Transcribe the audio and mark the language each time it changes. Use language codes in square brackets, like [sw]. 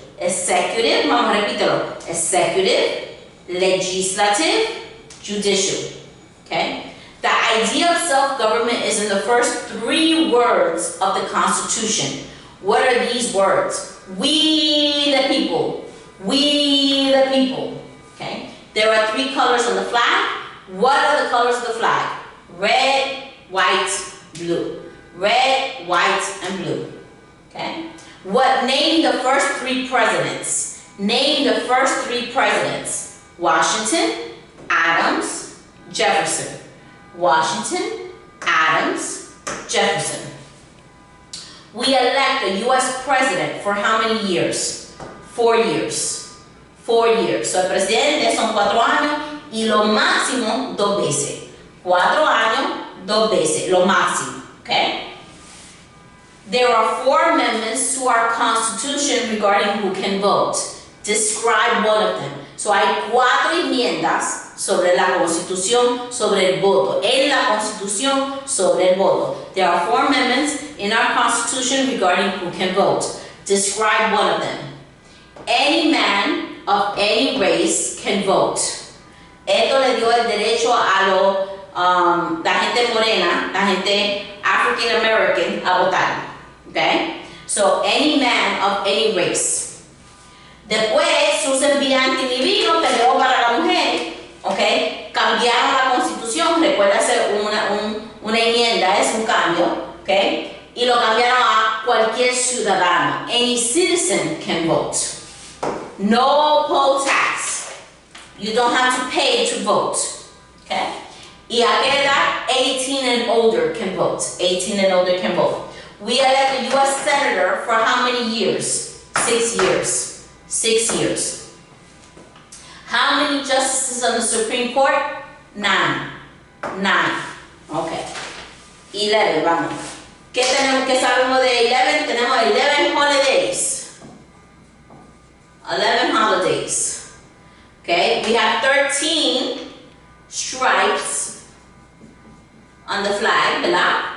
[es] Executive, vamos a repítelo. [en] Executive, legislative, judicial. Okay? The idea of self-government is in the first 3 words of the Constitution. What are these words? We the people. We the people. Okay? There are 3 colors on the flag. What are the colors of the flag? Red, white, blue. Red, white, and blue. Okay? Name the first 3 presidents. Name the first 3 presidents. Washington, Adams, Jefferson. Washington, Adams, Jefferson. We elect a U.S. president for how many years? 4 years. 4 years. [es] So el presidente son 4 años y lo máximo 2 veces. 4 años, 2 veces, lo máximo. Okay? [en] There are 4 amendments to our Constitution regarding who can vote. Describe one of them. [es] So hay 4 enmiendas sobre la Constitución, sobre el voto. En la Constitución, sobre el voto. [en] There are 4 amendments in our Constitution regarding who can vote. Describe one of them. Any man of any race can vote. [es] Esto le dio el derecho a la gente morena, la gente African American a votar. Okay? [en] So, any man of any race. Después, Susan B. [es] Anthony vino, peleó para la mujer. Okay? Cambiaron la Constitución, recuerda hacer una enmienda, es un cambio. Okay? Y lo cambiaron a cualquier ciudadano. [en] Any citizen can vote. No poll tax. You don't have to pay to vote. Okay? [es] Y a qué edad? [en] 18 and older can vote. 18 and older can vote. We elect a U.S. Senator for how many years? 6 years. 6 years. How many justices on the Supreme Court? 9. 9. Okay. 11, vamos. [es] ¿Qué tenemos que sabemos de 11? [en] Tenemos 11 holidays. 11 holidays. Okay, we have 13 stripes on the flag, ¿verdad?